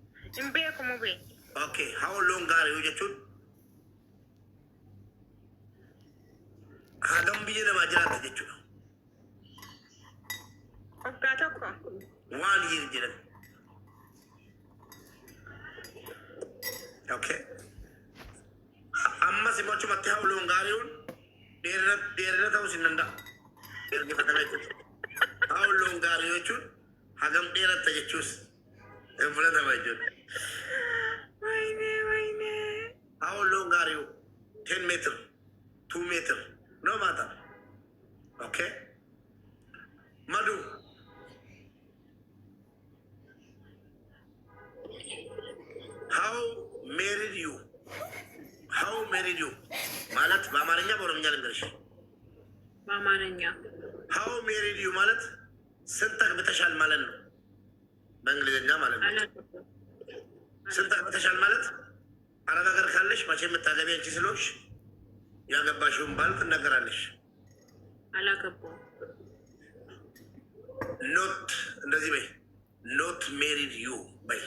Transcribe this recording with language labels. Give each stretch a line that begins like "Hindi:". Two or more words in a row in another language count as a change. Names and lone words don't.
Oromo: Imbeeku mubee. Okay,
English: how long are you
Oromo: jechuun hagam biyya namaa jiraata jechuudha. Waggaa tokko. Waan year jedhan. Okay. Amma si machumatti
English: how long are you
Oromo: dheerina ta'uu sin danda'a. Ergifatame jechuudha.
English: How long are you
Oromo: jechuun hagam dheeratta jechuus hin fudhatama jechuudha.
English: How long are you? 10 meter, 2 meter, no matter.
Oromo: Okay? Madu.
English: How married you? How married you?
Amharic: ማለት በአማርኛ በኦሮምኛ ልንገርሽ። በአማርኛ
English: How married you
Amharic: ማለት ስንት አግብተሻል ማለት ነው። በእንግሊዝኛ ማለት ነው። ስንት አግብተሻል ማለት አረብ ሀገር ካለሽ መቼ የምታገቢ አንቺ ስለሆንሽ ያገባሽውን ባል ትናገራለሽ። አላገባሁም። ኖት እንደዚህ በይ። ኖት
English: married you
Amharic: በይ።